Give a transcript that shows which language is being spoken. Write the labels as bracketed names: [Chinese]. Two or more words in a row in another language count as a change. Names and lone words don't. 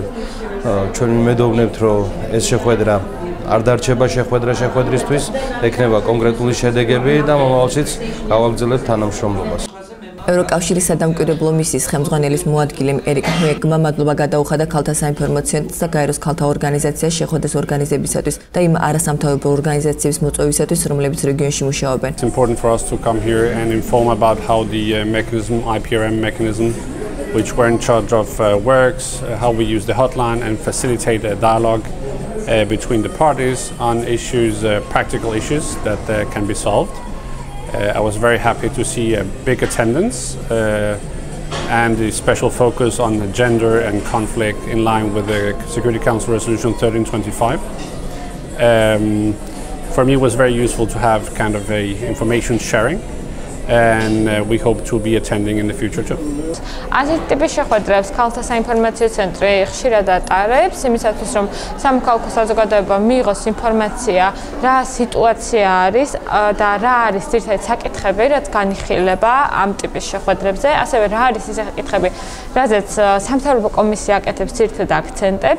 [Georgian] ჩვენ ვიმედოვნებთ, რომ ეს შეხვედრა არ დარჩება შეხვედრისთვის, ექნება კონკრეტული შედეგები და მომავალშიც გავაგრძელებთ თანამშრომლობას. ევროკავშირის სადამკვირვებლო მისიის ხელმძღვანელის მოადგილემ ერიკ ჰუეგმა მადლობა გადაუხადა ქალთა საინფორმაციო ცენტრს და გაეროს ქალთა ორგანიზაციას შეხვედრის ორგანიზებისათვის და იმ არასამთავრობო ორგანიზაციების მოწვევისათვის, რომლებიც რეგიონში მუშაობენ. [English] It's important for us to come here and inform about how the IPRM mechanism, which we're in charge of, works, how we use the hotline and facilitate a dialogue between the parties on issues, practical issues that can be solved. I was very happy to see a big attendance and a special focus on the gender and conflict in line with the Security Council Resolution 1325. For me, it was very useful to have kind of a information sharing, and we hope to be attending in the future too. [Georgian] ასეთ ტიპის შეხვედრებს ქალთა საინფორმაციო ცენტრი ხშირად ატარებს, იმისათვის რომ სამოქალაქო საზოგადოებამ მიიღოს ინფორმაცია, რა სიტუაცია არის და რა არის ძირითადად საკითხები, რაც განიხილება ამ ტიპის შეხვედრებზე, ასევე რა არის ის საკითხები, რაზეც სამთავრობო კომისია აკეთებს ძირითადად აქცენტებს.